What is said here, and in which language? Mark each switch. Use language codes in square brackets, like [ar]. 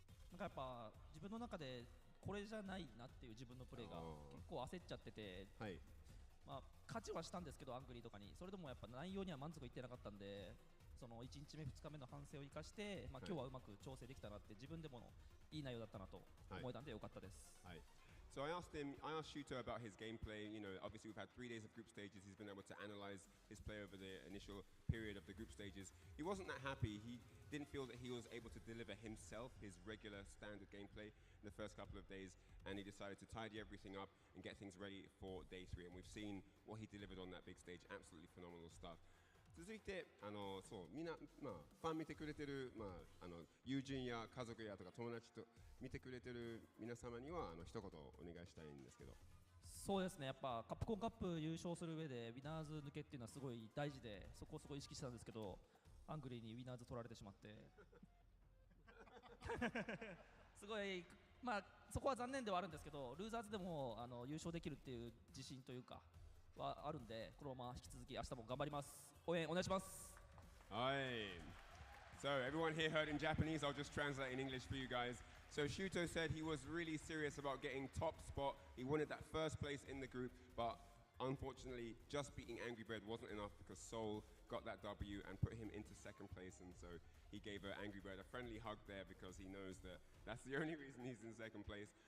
[ja] なんかやっぱ自分の中でこれじゃないなっていう自分のプレーが結構焦っちゃってて、はい、勝ちはしたんですけどアングリーとかにそれでもやっぱ内容には満足いってなかったんで、その1日目2日目の反省を生かして、今日はうまく調整できたなって自分でもいい内容だったなと思えたんでよかったです。はい。 [en] So I asked Shuto about his gameplay. You know, obviously we've had 3 days of group stages. He's been able to analyze his play over the initial period of the group stages. He wasn't that happy. He didn't feel that he was able to deliver himself, his regular standard gameplay in the first couple of days, and he decided to tidy everything up and get things ready for day 3. And we've seen what he delivered on that big stage. Absolutely phenomenal stuff. [ja] 続いてみんな、ファン見てくれてる、友人や家族やとか友達と見てくれてる皆様には一言お願いしたいんですけど。そうですね、やっぱカプコンカップ優勝する上でウィナーズ抜けっていうのはすごい大事で、そこをすごい意識してたんですけど、アングリーにウィナーズ取られてしまってすごいそこは残念ではあるんですけど、ルーザーズでも優勝できるっていう自信というかはあるんで、このまま引き続き明日も頑張ります。応援お願いします。はい。 [en] So everyone here heard in Japanese. I'll just translate in English for you guys. So Shuto said he was really serious about getting top spot. He wanted that first place in the group, but unfortunately, just beating Angry Bird wasn't enough because Seoul got that W and put him into second place, and so he gave Angry Bird a friendly hug there because he knows that that's the only reason he's in second place.